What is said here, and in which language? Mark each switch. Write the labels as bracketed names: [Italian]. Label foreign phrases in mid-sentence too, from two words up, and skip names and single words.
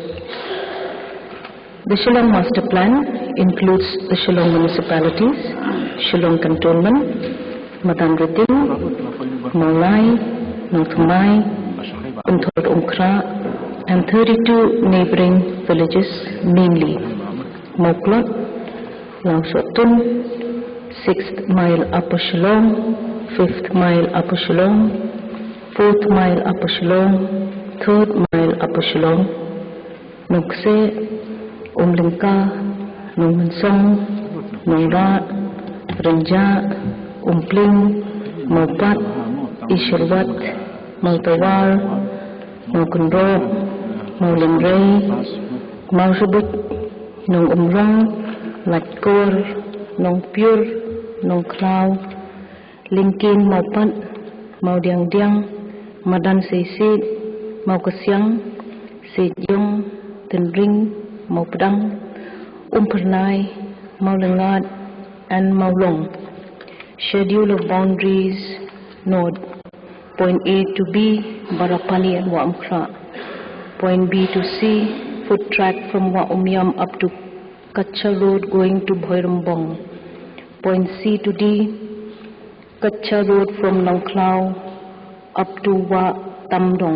[English] The Shillong Master Plan includes the Shillong municipalities, Shillong Cantonment, Madanriting, Maulai, Nothumai, Unthor Umkra, and 32 neighboring villages, mainly Moklot, Langsotun, 6th mile Upper Shillong, 5th mile Upper Shillong, 4th mile Upper Shillong, 3rd mile Upper Shillong, Nokse, Umlingka, Nongmansong, Nongrat, Renja, Umpling, Maupat, Isherwat, Mautawar, Maukunrop, Maulimrei, Mausubut, Nong Umrong, Latkor, Nong Pur, Nong Klau, Linkin, Maupat, Maudiang, Madan Seisit, Maukasyang, Sejong, Tenring, Maupdang, Umpernai, Maulangat, and Maulong. Schedule of boundaries, Node. Point A to B, Barapani and Waamkra. Point B to C, foot track from Waumyam up to Kacha Road going to Bhoirambong. Point C to D, Kacha Road from Nongklau up to Wa Tamdong.